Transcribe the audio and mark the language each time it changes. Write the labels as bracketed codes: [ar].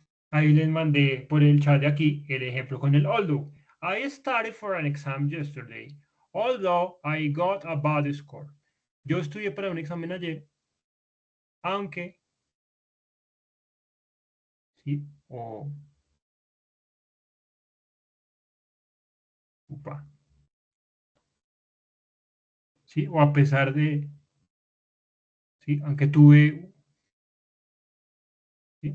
[es] Ahí les mandé por el chat de aquí el ejemplo con el although. [en] I studied for an exam yesterday, although I got a bad score. [es] Yo estudié para un examen ayer, aunque, ¿sí? O, upa, ¿sí? O a pesar de, ¿sí? Aunque tuve, ¿sí?